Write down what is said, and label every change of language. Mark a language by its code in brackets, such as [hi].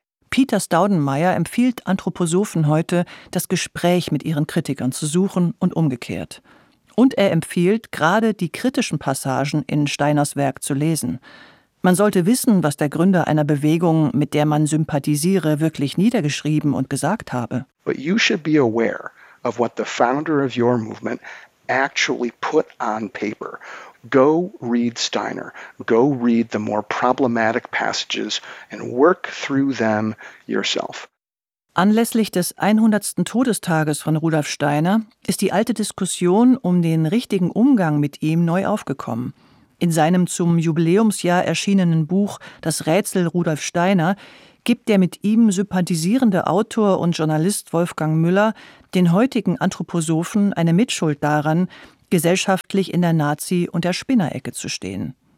[de] Peter Staudenmeier empfiehlt Anthroposophen heute, das Gespräch mit ihren Kritikern zu suchen und umgekehrt. Und er empfiehlt, gerade die kritischen Passagen in Steiners Werk zu lesen. Man sollte wissen, was der Gründer einer Bewegung, mit der man sympathisiere, wirklich niedergeschrieben und gesagt habe. [en] But you should be aware of what the founder of your movement actually put on paper. Go read Steiner. Go read the more problematic passages and work through them yourself. [de] Anlässlich des 100. Todestages von Rudolf Steiner ist die alte Diskussion um den richtigen Umgang mit ihm neu aufgekommen. In seinem zum Jubiläumsjahr erschienenen Buch »Das Rätsel Rudolf Steiner« gibt der mit ihm sympathisierende Autor und Journalist Wolfgang Müller den heutigen Anthroposophen eine Mitschuld daran, gesellschaftlich in der Nazi- und der Spinnerecke zu stehen.